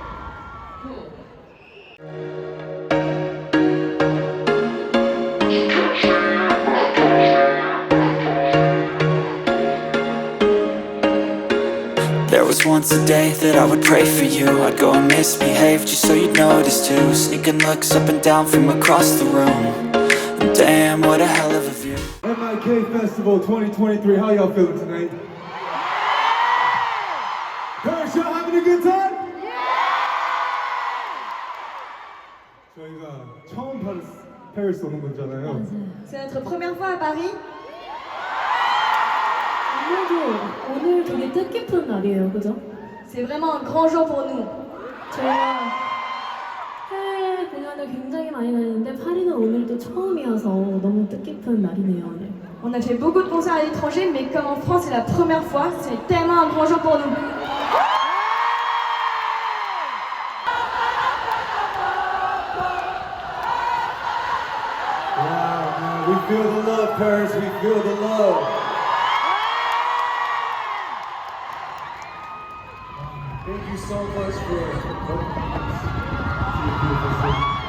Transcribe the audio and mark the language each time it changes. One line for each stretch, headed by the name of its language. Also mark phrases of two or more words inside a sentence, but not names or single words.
English: There was once a day that I would pray for you. I'd go and misbehave just so you'd notice too. Sneaking looks up and down from across the room. And damn, what a hell of a view. MIK Festival 2023, how y'all feeling tonight? Paris, y'all having a good time?
Korean: 저희가 처음 파리스 오는 거잖아요.
French: C'est notre première fois à Paris.
Korean: 오늘 되게 뜻깊은 날이에요, 그죠?
French: C'est vraiment un grand jour pour nous.
Korean: 저희가 해외 공연을 굉장히 많이 다녔는데 파리는 오늘도 처음이어서 너무 뜻깊은 날이네요, 오늘.
French: On a fait beaucoup de concerts à l'étranger, mais comme en France c'est la première fois, c'est tellement un grand jour pour nous.
English: Wow, man, we feel the love, Paris, we feel the love. Thank you so much for welcoming us to your beautiful city.